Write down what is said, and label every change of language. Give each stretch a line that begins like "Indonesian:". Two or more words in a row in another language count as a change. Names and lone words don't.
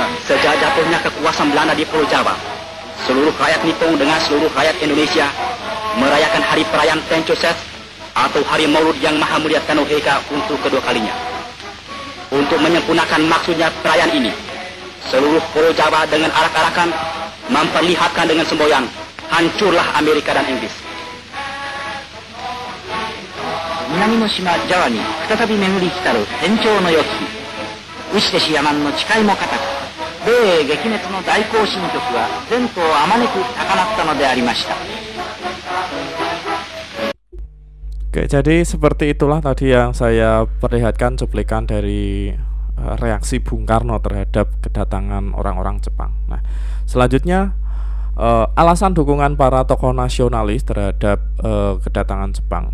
Indonesian: Sejak jatuhnya kekuasaan Belanda di Pulau Jawa, seluruh rakyat Nippon dengan seluruh rakyat Indonesia merayakan hari perayaan Tenchoset atau hari Maulud yang Maha Mulia Tanoheka untuk kedua kalinya. Untuk menyempurnakan maksudnya perayaan ini, seluruh Pulau Jawa dengan arak-arakan memperlihatkan dengan semboyan, hancurlah Amerika dan Inggris.
Japanese: 南の島ジャワに再び巡り来たる天長の良き日、牛弟子野蛮の誓いも固く、米英撃滅の大行進曲は前途をあまねく高まったのでありました。
Indonesian: Oke, jadi seperti itulah tadi yang saya perlihatkan cuplikan dari reaksi Bung Karno terhadap kedatangan orang-orang Jepang. Nah, selanjutnya alasan dukungan para tokoh nasionalis terhadap kedatangan Jepang.